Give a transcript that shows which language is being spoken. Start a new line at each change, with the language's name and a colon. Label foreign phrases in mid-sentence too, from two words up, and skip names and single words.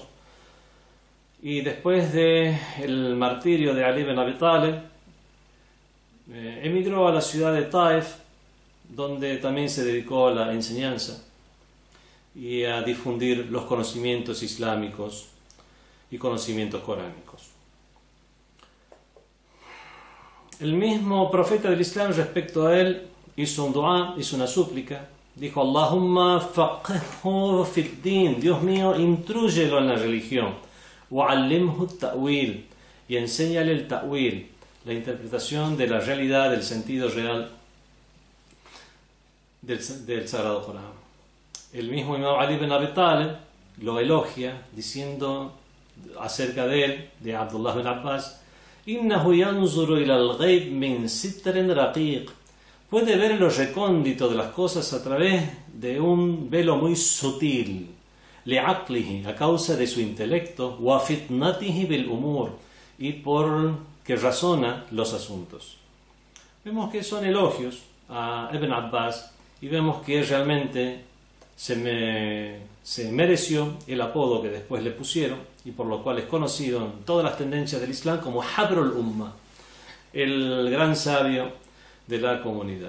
Spanish: Y después del martirio de Ali ibn Abi Talib, emigró a la ciudad de Taif, donde también se dedicó a la enseñanza y a difundir los conocimientos islámicos y conocimientos coránicos. El mismo profeta del Islam, respecto a él, hizo un dua, hizo una súplica. Dijo:
Arabic: اللهم فقهه في الدين,
Spanish: Dios mío, intrúyelo en la religión.
Arabic: وعلمه تأويل,
Spanish: y enséñale el ta'wil, la interpretación de la realidad, del sentido real del Sagrado Corán. El mismo Imam Ali ibn Abi Talib lo elogia diciendo acerca de él, de Abdullah ibn Abbas:
Arabic: إنه ينظر إلى الغيب من ستر رقيق.
Spanish: Puede ver lo recóndito de las cosas a través de un velo muy sutil. Li'aqlihi, a causa de su intelecto,
Arabic: وفطنته بالأمور,
Spanish: y por que razona los asuntos. Vemos que son elogios a Ibn Abbas, y vemos que realmente se mereció el apodo que después le pusieron, y por lo cual es conocido en todas las tendencias del Islam como
Arabic: حبر الأمة,
Spanish: el gran sabio de la comunidad.